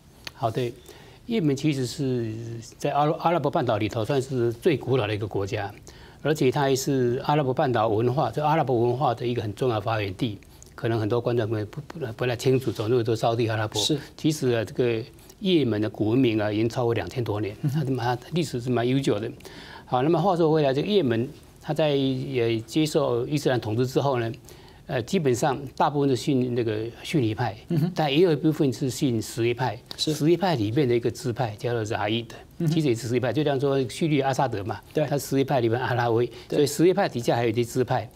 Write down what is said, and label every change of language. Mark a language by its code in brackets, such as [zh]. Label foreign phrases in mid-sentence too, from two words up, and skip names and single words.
[zh] 好的，也門其實是在阿拉伯半島裡頭算是最古老的一個國家。而且它也是阿拉伯半島文化，就阿拉伯文化的一個很重要的發源地。可能很多觀眾們不太清楚，總認為都沙烏地阿拉伯。是，其實這個也門的古文明已經超過2000多年，它歷史是蠻悠久的。好，那麼話說回來，這個也門它在接受伊斯蘭統治之後呢，基本上大部分是信那個遜尼派，但也有一部分是信什葉派。什葉派裡面的一個支派叫做沙伊德。其實也是什葉派，就像說敘利亞阿薩德嘛，他什葉派裡面阿拉維，所以什葉派底下還有一些支派。